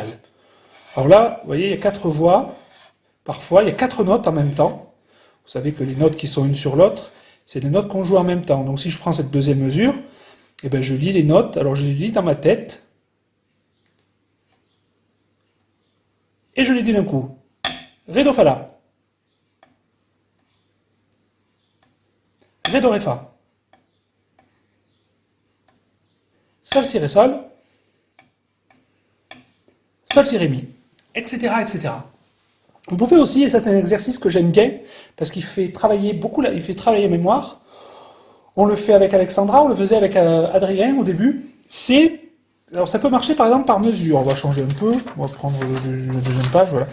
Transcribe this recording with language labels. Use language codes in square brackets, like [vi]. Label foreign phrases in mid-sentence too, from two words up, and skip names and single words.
[fr] Alors là, vous voyez, il y a 4 voix. Parfois, il y a 4 notes en même temps. Vous savez que les notes qui sont une sur l'autre, c'est les notes qu'on joue en même temps. Donc si je prends cette deuxième mesure, eh ben, je lis les notes. Alors je les lis dans ma tête. Et je les dis d'un coup. Ré, do, fa, la. Ré, do, ré, fa. Sol, si, ré, sol. Sol, si, ré, mi. Etc., etc. Vous pouvez aussi, et c'est un exercice que j'aime bien, parce qu'il fait travailler beaucoup, il fait travailler la mémoire. On le fait avec Alexandra, on le faisait avec Adrien au début. Alors ça peut marcher par exemple par mesure. On va changer un peu, on va prendre la deuxième page, voilà.